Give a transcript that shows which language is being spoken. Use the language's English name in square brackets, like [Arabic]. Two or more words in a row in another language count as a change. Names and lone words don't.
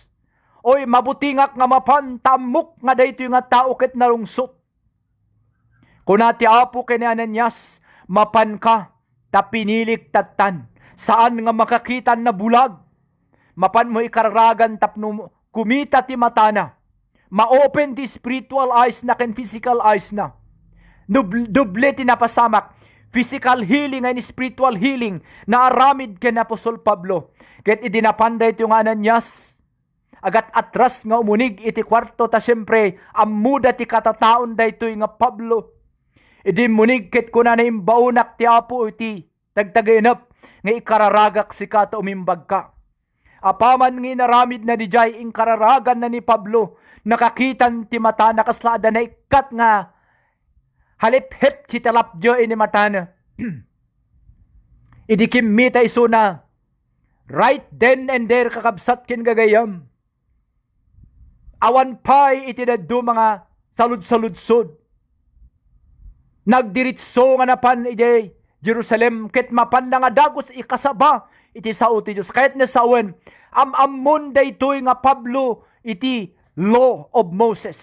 [Iloko] Oy mabutingak nga mapan tamok nga daytoy nga tao ket narungsot. Kuna ti Apo ken ni Ananias mapan ka ta pinilik tatan. Saan nga makakitan na bulag? Mapan mo ikararagan tapno kumita ti matana. Ma-open ti [English] spiritual eyes [Iloko] na ken [English] physical eyes [Iloko] na. Duble ti napasamak. [English] Physical healing and spiritual healing [Iloko] na aramid ken Apostol Pablo. Ket idinapanday iti nga Ananias. Agat atras nga umunig iti kwarto ta siyempre ammuda ti katataon daytoy nga Pablo. Idi munig ket kuna na imbaunak ti Apo iti tagtagainap nga ikararagak si kata umimbag ka. Apaman nga inaramid na di jay inkararagan na ni Pablo. Nakakitan ti mata nakaslada na ikat nga halip-hip kitalapjo ini matana. Idi kimmita isuna. [English] Right then and there [Iloko] kakabsat kin gagayam. Awan pay iti daddo mga salud-saludsod. Nagdiritso nga napan iti Jerusalem ket mapan na nga dagos ikasaba iti sao ti Dios. Kahit na sawen amon daytoy nga Pablo iti [English] law of Moses.